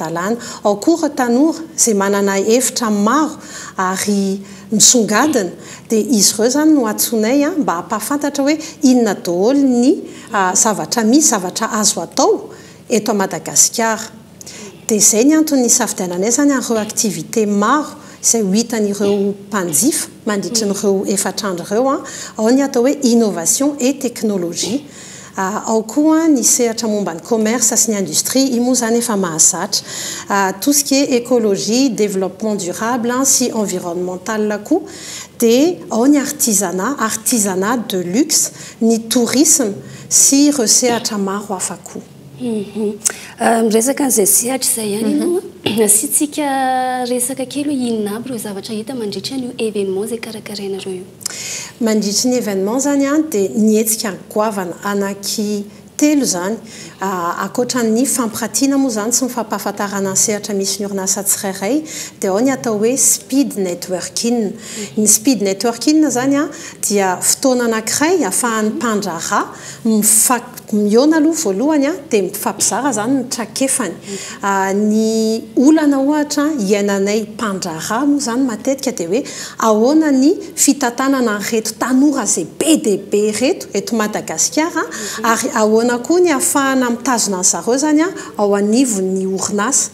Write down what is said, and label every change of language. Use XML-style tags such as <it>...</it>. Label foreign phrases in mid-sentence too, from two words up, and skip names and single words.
<mg>Ao koa ireo tanora izay manana hevitra maro ary misongadina dia izy ireo zany no atsonay mba hampahafantatra hoe inona daholo ny zavatra misy zavatra azo atao eto Madagasikara. Dia izay ny antony isafidiananay zany ireo activité maro izay ho hitan'ireo mpanjifa mandritra n'ireo efatrandro ireo ao ny atao hoe</mg> <fr>innovation et technologie.</fr> <mg>Ao koa ny sehatra momba ny commerce sy ny industrie io moa zany efa mahazatra</mg> <fr>tout ce qui est écologie, développement durable</fr> <mg>sy environnemental koa. Dia ao ny</mg> <fr>artisanat de luxe,</fr> <mg>ny tourisme sy ireo sehatra maro hafa koa. Miresaka an'izay sehatra izay ihany ianao asiantsika resaka kely hoe inona aby ireo zavatra hita mandritra an'io événement izay karakarainareo io. Mandritra ny événement zany dia nietsika goavana anaky telo zany akoatran'ny fampirantiana moa zany sy mifampahafantarana ny sehatra misy ny orinasa tsirairay dia ao ny atao hoe</mg> <en>speed networking.</en> <mg>Ny</mg> <en>speed networking</en> <mg>zany dia fotoana anankiray ahafahan'ny mpandraharaha miona aloha voalohany dia mifampizara zany ny trakefany. Ny olana ohatra iainanay mpandraharaha moa zany matetika dia hoe ahoana ny fitantanana reto tanora izay be dia be reto eto Madagasikara ary ahoana koa ny ahafahana mitazona ny zareo zany ao anivon'ny orinasa.</mg>